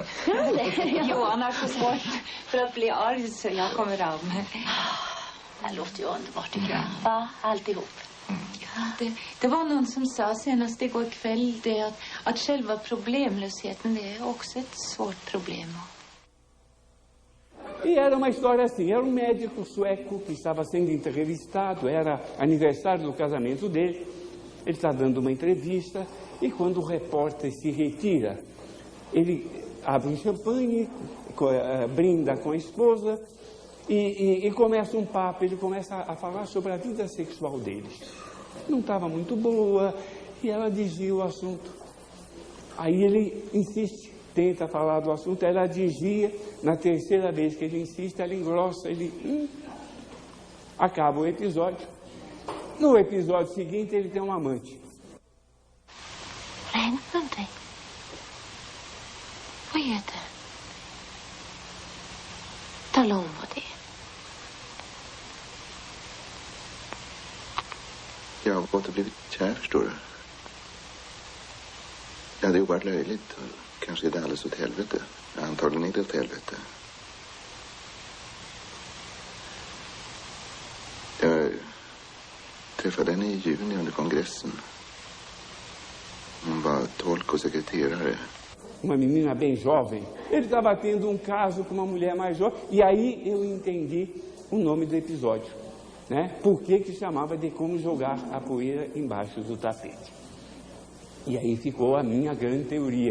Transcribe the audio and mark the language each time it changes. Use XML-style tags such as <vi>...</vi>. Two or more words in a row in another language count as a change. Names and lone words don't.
<sv>Johan har så svårt för att bli arg så jag kommer av mig. Det här låter ju underbart tycker jag. Va? Alltihop. Det var någon som sa senast igår kväll det att själva problemlösheten det är också ett svårt problem.</sv> <pt>E era uma história assim, era um médico sueco que estava sendo entrevistado, era aniversário do casamento dele, ele está dando uma entrevista e quando o repórter se retira, ele abre um champanhe, brinda com a esposa e começa um papo, ele começa a falar sobre a vida sexual deles. Não estava muito boa e ela desvia o assunto. Aí ele insiste, tenta falar do assunto, ela desvia, na terceira vez que ele insiste, ela engrossa, ele... Acaba o episódio. No episódio seguinte, ele tem um amante.</pt> <sv>Någonting. Vad är det? Tala om vad det är. Jag har gått och blivit kär, förstår du. Ja, det är oerhört löjligt. Kanske är det alldeles åt helvete. Antagligen är det åt helvete. Jag träffade henne i juni under kongressen. Hon var tolk och sekreterare.</sv> <pt>Uma menina bem jovem. Ele estava tendo um caso com uma mulher mais jovem. E aí eu entendi o nome do episódio, né? Por que chamava de como jogar a poeira embaixo do tapete. E aí ficou a minha grande teoria.</pt>